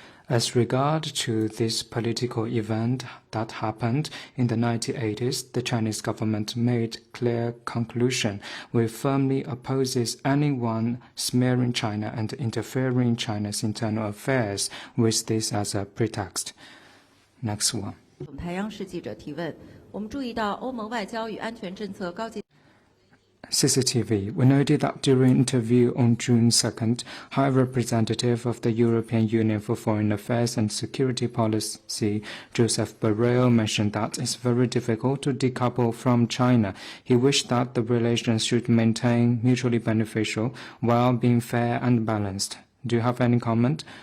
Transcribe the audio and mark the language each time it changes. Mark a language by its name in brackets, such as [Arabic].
[English] As regard to this political event that happened in the 1980s, the Chinese government made clear conclusion. We firmly opposes anyone smearing China and interfering in China's internal affairs with this as a pretext. Next one. [Chinese] 台央视记者提问：我们注意到欧盟外交与安全政策高级。 [English] CCTV, we noted that during an interview on June 2nd, High Representative of the European Union for Foreign Affairs and Security Policy, Joseph Borrell, mentioned that it's very difficult to decouple from China. He wished that the relations should maintain mutually beneficial while being fair and balanced. Do you have any comment?